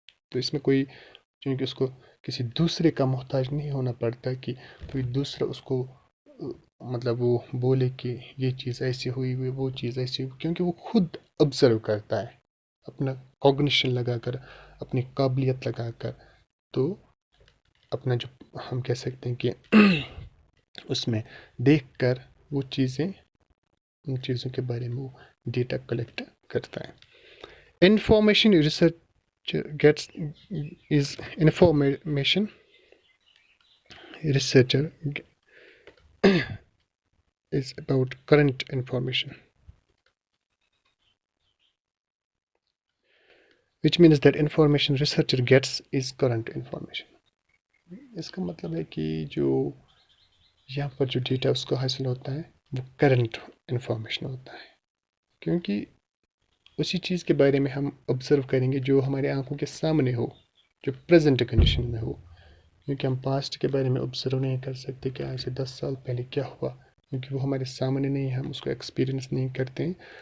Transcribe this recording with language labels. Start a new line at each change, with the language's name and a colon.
Urdu: تو اس میں کوئی، کیونکہ اس کو کسی دوسرے کا محتاج نہیں ہونا پڑتا کہ کوئی دوسرا اس کو مطلب وہ بولے کہ یہ چیز ایسی ہوئی، وہ چیز ایسی ہوئی، کیونکہ وہ خود آبزرو کرتا ہے اپنا کوگنیشن لگا کر، اپنی قابلیت لگا کر. تو اپنا جو ہم کہہ سکتے ہیں کہ اس میں دیکھ کر وہ چیزیں، ان چیزوں کے بارے میں وہ ڈیٹا کلیکٹ کرتا ہے.
English: Information research gets is information researcher is about current information, which means that information researcher gets is current information.
Urdu: اس کا مطلب ہے کہ جو یہاں پر جو ڈیٹا اس کو حاصل ہوتا ہے وہ کرنٹ انفارمیشن ہوتا ہے، کیونکہ اسی چیز کے بارے میں ہم آبزرو کریں گے جو ہمارے آنکھوں کے سامنے ہو، جو پریزنٹ کنڈیشن میں ہو. کیونکہ ہم پاسٹ کے بارے میں آبزرو نہیں کر سکتے کہ آج سے 10 سال پہلے کیا ہوا، کیونکہ وہ ہمارے سامنے نہیں ہے، ہم اس کو ایکسپیرینس نہیں کرتے ہیں.